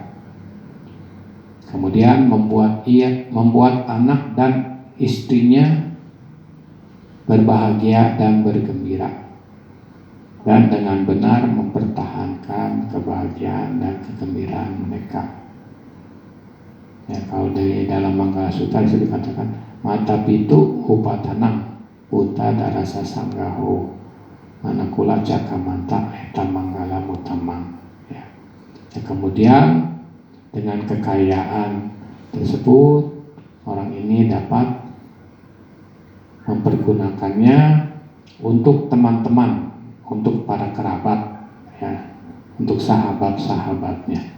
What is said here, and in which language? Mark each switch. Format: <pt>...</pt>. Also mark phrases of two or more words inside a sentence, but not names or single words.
<id>Kemudian membuat anak dan istrinya berbahagia dan bergembira, dan dengan benar mempertahankan kebahagiaan dan kegembiraan mereka. Kalau dari dalam Manggala Sutta itu dikatakan</id> <pi>mata pitu upatanam puta darasa sanggaho manakula cakamanta eta manggala mutamang.</pi> <id>Kemudian dengan kekayaan tersebut, orang ini dapat mempergunakannya untuk teman-teman, untuk para kerabat, untuk sahabat-sahabatnya.</id>